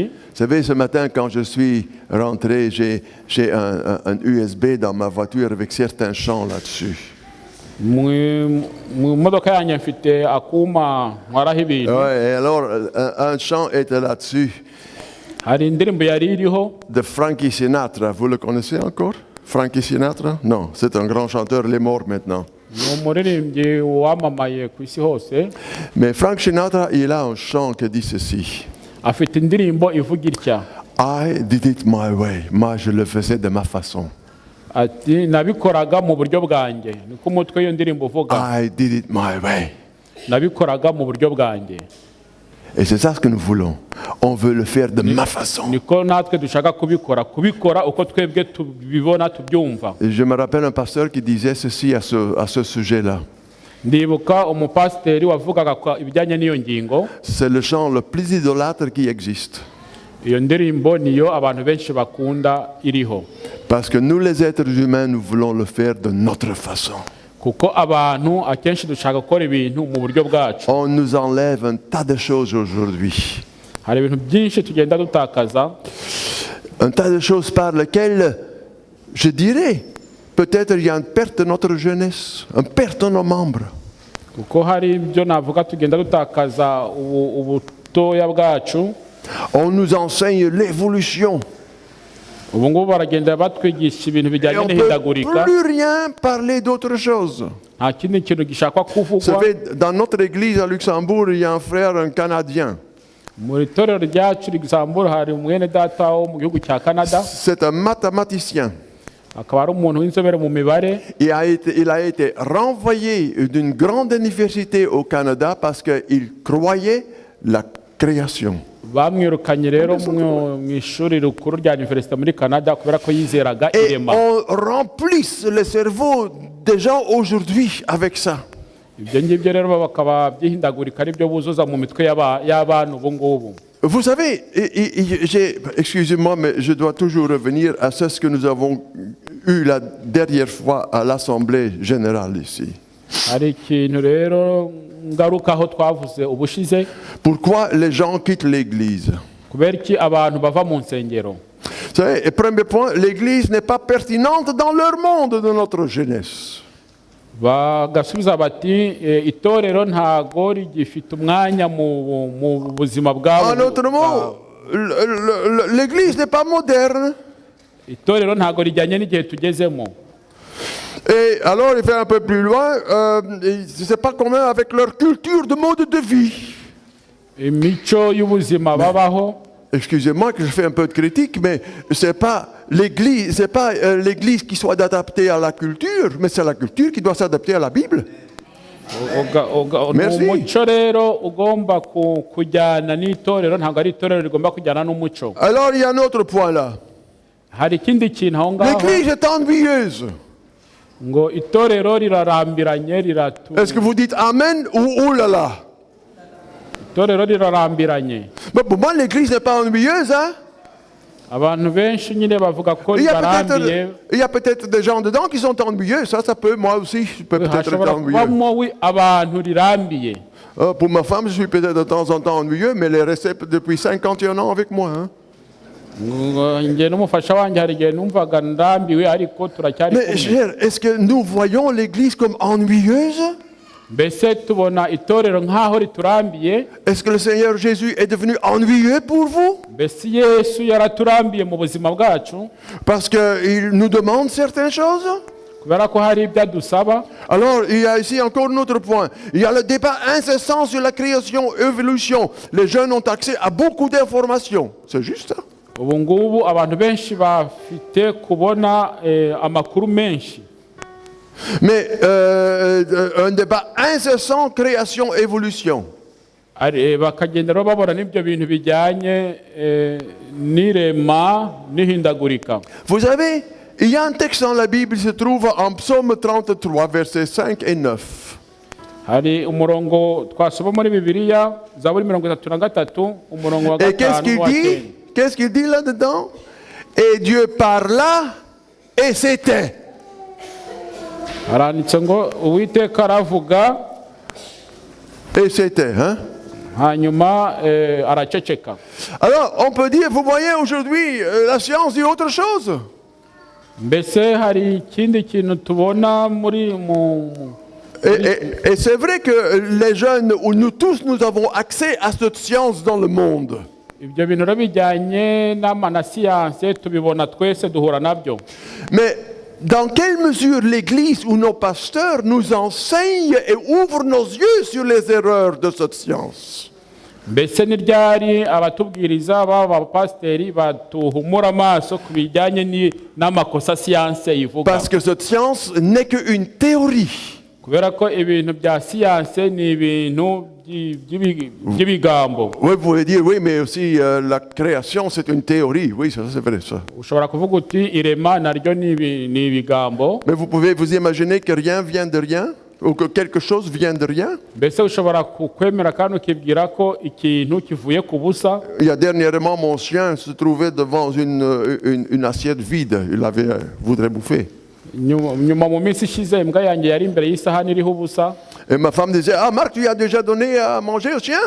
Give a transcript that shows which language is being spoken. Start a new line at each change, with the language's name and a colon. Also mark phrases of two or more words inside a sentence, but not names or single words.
French: Vous savez, ce matin, quand je suis rentré, j'ai un USB dans ma voiture avec certains chants là-dessus.
Kinyarwanda: Mu modoka yanjye mfite akuma nkaraho ibintu.
French: Ouais, et alors, un chant était là-dessus,
Kinyarwanda: Hari indirimbo yari iriho
French: de Frankie Sinatra. Vous le connaissez encore? Frankie Sinatra? Non, c'est un grand chanteur, il est mort maintenant.
Kinyarwanda: ni umuririmbyi wamamaye ku isi hose.
French: Mais Frank Sinatra, il a un chant qui dit ceci.
Kinyarwanda: Afite indirimbo ivuga itya
English: I did it my way.
French: Moi, je le faisais de ma façon.
Kinyarwanda: ati nabikoraga mu buryo bwanjye. Niko umutwe w'iyo ndirimbo uvuga.
English: I did it my way.
Kinyarwanda: Nabikoraga mu buryo bwanjye.
French: Et c'est ça ce que nous voulons. On veut le faire de ma façon.
Kinyarwanda: Niko natwe dushaka kubikora uko twebwe tubibona tubyumva.
French: Et je me rappelle un pasteur qui disait ceci à ce sujet-là.
Kinyarwanda: Ndibuka umupasiteri wavugaga ibijyanye n'iyo ngingo.
French: C'est le chant le plus idolâtre qui existe.
Kinyarwanda: Iyo ndirimbo niyo abantu benshi bakunda iriho.
French: Parce que nous les êtres humains, nous voulons le faire de notre façon.
Kinyarwanda: Kuko abantu akenshi dushaka gukora ibintu mu buryo bwacu.
French: On nous enlève un tas de choses aujourd'hui.
Kinyarwanda: Hari ibintu byinshi tugenda dutakaza.
French: Un tas de choses par lesquelles, je dirais, peut-être il y a une perte de notre jeunesse, une perte de nos membres.
Kinyarwanda: Kuko hari ibyo navuga tugenda dutakaza ubutoya bwacu.
French: On nous enseigne l'évolution.
Kinyarwanda: Ubu ngubu baragenda batwigisha ibintu
French: Et
Kinyarwanda: bijyanye
French: on ne
Kinyarwanda: n'ihindagurika.
French: peut plus rien parler d'autre chose.
Kinyarwanda: Nta kindi kintu gishakwa
French: Vous
Kinyarwanda: kuvugwa.
French: savez, dans notre église à Luxembourg, il y a un frère, un Canadien.
Kinyarwanda: Mu itorero ryacu Luxembourg hari umwene data wo mu gihugu cya Canada.
French: C'est un mathématicien.
Kinyarwanda: Akaba ari umuntu w'inzobere mu mibare.
French: Il a été renvoyé d'une grande université au Canada parce qu'il croyait la création.
Kinyarwanda: Bamwirukanye rero mu ishuri rikuru rya universite muri Canada kubera ko yizeraga
French: Et
Kinyarwanda: irema.
French: on remplisse le cerveau des gens aujourd'hui avec ça.
Kinyarwanda: Ibyo ngibyo rero bakaba byihindagurika ari byo buzuza mu mitwe y'abantu ubu ngubu.
French: Vous savez, excusez-moi, mais je dois toujours revenir à ce que nous avons eu la dernière fois à l'Assemblée générale ici.
Kinyarwanda: Hari ikintu rero ngarukaho twavuze ubushize.
French: Pourquoi les gens quittent l'Église?
Kinyarwanda: Kubera iki abantu bava mu nsengero.
French: Vous savez, et premier point, l'Église n'est pas pertinente dans leur monde de notre jeunesse.
Kinyarwanda: Bagasubiza bati itorero ntago rigifite umwanya mu buzima bwabo.
French: En autre mot, l'Église n'est pas moderne.
Kinyarwanda: Itorero ntago rijyanye n'igihe tugezemo.
French: Et alors, il fait un peu plus loin, c'est pas commun avec leur culture de mode de vie.
Kinyarwanda: Imico y'ubuzima babaho.
French: Excusez-moi que je fais un peu de critique, mais c'est pas l'Église qui soit adaptée à la culture, mais c'est la culture qui doit s'adapter à la Bible. Merci.
Kinyarwanda: Umuco rero ugomba kujyana n'itorero ntabwo ari itorero rigomba kujyana n'umuco.
French: Alors, il y a un autre point là.
Kinyarwanda: Hari ikindi kintu aho ngaho.
French: L'Église est ennuyeuse.
Kinyarwanda: Ngo itorero rirarambiranye riratu.
French: Est-ce que vous dites Amen ou oh là là?
Kinyarwanda: Itorero rirarambiranye.
French: Mais pour moi, l'Église n'est pas ennuyeuse, hein?
Kinyarwanda: Abantu benshi nyine bavuga ko
French: Il
Kinyarwanda: ribarambiye.
French: y a peut-être des gens dedans qui sont ennuyeux. Ça peut, moi aussi, je peux peut-être être
Kinyarwanda: Hashobora
French: ennuyeux.
Kinyarwanda: kubamo abantu rirambiye.
French: Pour ma femme, je suis peut-être de temps en temps ennuyeux, mais elle est restée depuis 51 ans avec moi. Hein?
Kinyarwanda: Njye n'umufasha wanjye hari igihe numvaga ndambiwe ariko turacyari
French: Mais
Kinyarwanda: kumwe.
French: cher, est-ce que nous voyons l'Église comme ennuyeuse?
Kinyarwanda: Mbese tubona itorero nk'aho riturambiye.
French: Est-ce que le Seigneur Jésus est devenu ennuyeux pour vous?
Kinyarwanda: Mbese Yesu yaraturambiye mu buzima bwacu
French: Parce qu'il nous demande certaines choses?
Kinyarwanda: kubera ko hari ibyo adusaba.
French: Alors, il y a ici encore un autre point. Il y a le débat incessant sur la création, évolution. Les jeunes ont accès à beaucoup d'informations. C'est juste ça?
Kinyarwanda: Ubu ngubu abantu benshi bafite kubona amakuru menshi.
French: Mais un débat incessant, création-évolution.
Kinyarwanda: bakagenda rero babona n'ibyo bintu bijyanye n'irema n'ihindagurika.
French: Vous savez, il y a un texte dans la Bible qui se trouve en Psaume 33, versets 5 et 9.
Kinyarwanda: Hari umurongo twasoma muri Bibiliya Zaburi 33 umurongo wa
French: Et qu'est-ce
Kinyarwanda: 5
French: qu'il
Kinyarwanda: wa
French: dit?
Kinyarwanda: 9.
French: Qu'est-ce qu'il dit là-dedans? Et Dieu parla et c'était.
Kinyarwanda: Haranditse ngo Uwiteka aravuga
French: Et c'était, hein?
Kinyarwanda: hanyuma araceceka.
French: Alors, on peut dire, vous voyez, aujourd'hui, la science dit autre chose.
Kinyarwanda: Mbese hari ikindi kintu tubona muri mu
French: Et c'est vrai que les jeunes, ou nous tous, nous avons accès à cette science dans le monde.
Kinyarwanda: ibyo bintu rero bijyanye na siyanse tubibona twese duhura nabyo.
French: Mais dans quelle mesure l'Église ou nos pasteurs nous enseignent et ouvrent nos yeux sur les erreurs de cette science?
Kinyarwanda: Mbese ni ryari abatubwiriza b'abapasiteri batuhumura amaso ku bijyanye n'amakosa siyanse ivuga?
French: Parce que cette science n'est qu'une théorie.
Kinyarwanda: Kubera ko ibintu bya siyanse ni ibintu by'ibigambo.
French: Oui, vous pouvez dire, oui, mais aussi la création, c'est une théorie. Oui, ça, c'est vrai, ça.
Kinyarwanda: Ushobora kuvuga uti irema naryo ni ibigambo.
French: Mais vous pouvez vous imaginer que rien vient de rien? Ou que quelque chose vient de rien?
Kinyarwanda: Mbese ushobora kwemera kandi ukibwira ko ikintu kivuye ku busa?
French: Il y a dernièrement, mon chien se trouvait devant une assiette vide. Il voudrait bouffer.
Kinyarwanda: Nyuma mu minsi ishize imbwa yanjye yari imbere y'isahani iriho ubusa.
French: Et ma femme disait, ah Marc, tu as déjà donné à manger au chien?